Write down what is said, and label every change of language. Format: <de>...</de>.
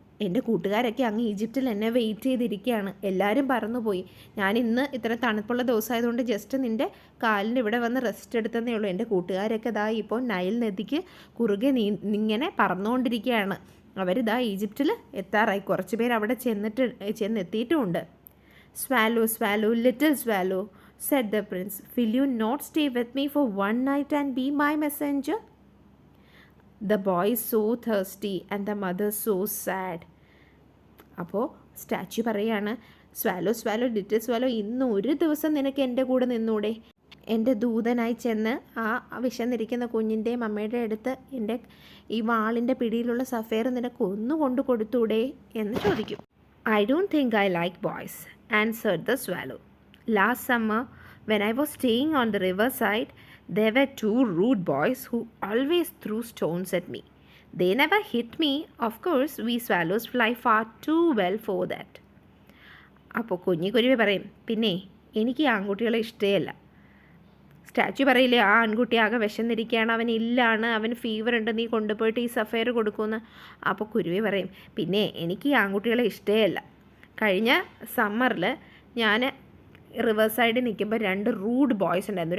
<ml>എൻ്റെ കൂട്ടുകാരൊക്കെ അങ്ങ് ഈജിപ്തിൽ എന്നെ വെയിറ്റ് ചെയ്തിരിക്കുകയാണ്. എല്ലാവരും പറന്നുപോയി. ഞാൻ ഇന്ന് ഇത്ര തണുപ്പുള്ള ദിവസമായതുകൊണ്ട് ജസ്റ്റ് നിൻ്റെ കാലിൻ്റെ ഇവിടെ വന്ന് റെസ്റ്റ് എടുത്തതേ ഉള്ളൂ. എൻ്റെ കൂട്ടുകാരൊക്കെ ഇതാ ഇപ്പോൾ നൈൽ നദിക്ക് കുറുകെ ഇങ്ങനെ പറന്നുകൊണ്ടിരിക്കുകയാണ്. അവരിതാ ഈജിപ്തിൽ എത്താറായി. കുറച്ച് പേര് അവിടെ ചെന്നെത്തിയിട്ടുമുണ്ട്.</ml> <en>"Swallow, swallow, little swallow," said the prince. "Will you not stay with me for one night and be my messenger?" The boy is so thirsty and the mother so sad.</en> <ml>അപ്പോൾ statue പറയാണ്,</ml> <en>"swallow swallow little swallow,</en> <ml>ഇന്ന് ഒരു ദിവസം നിനക്ക് എൻ്റെ കൂടെ നിന്നൂടെ? എൻ്റെ ദൂതനായി ചെന്ന് ആ വിശന്നിരിക്കുന്ന കുഞ്ഞിൻ്റെയും അമ്മയുടെ അടുത്ത് എൻ്റെ ഈ വാളിൻ്റെ പിടിയിലുള്ള സഫയർ നിനക്ക് ഒന്ന് കൊണ്ട് കൊടുത്തൂടെ?" എന്ന് ചോദിക്കും.</ml> <en>"I don't think I like boys," answered the swallow. "Last summer, when I was staying on the riverside, there were 2 rude boys who always threw stones at me. They never hit me. Of course, we swallows fly far too well for that."</en> <ml>അപ്പോൾ കുഞ്ഞിക്കുരുവി പറയും, "പിന്നെ എനിക്ക് ആൺകുട്ടികളെ ഇഷ്ടമല്ല." Statue പറയില്ലേ, "ആ ആൺകുട്ടി ആകെ വിശന്നിരിക്കുകയാണ്, അവൻ ഇല്ലാണ്, അവന് ഫീവർ ഉണ്ട്, നീ കൊണ്ടുപോയിട്ട് ഈ സഫയർ കൊടുക്കുമെന്ന്." അപ്പോൾ കുരുവി പറയും, "പിന്നെ എനിക്ക് ഈ ആൺകുട്ടികളെ ഇഷ്ടമല്ല. കഴിഞ്ഞ സമ്മറിൽ ഞാൻ റിവർ സൈഡിൽ നിൽക്കുമ്പോൾ 2 റൂഡ് ബോയ്സ് ഉണ്ടായിരുന്നു.</ml>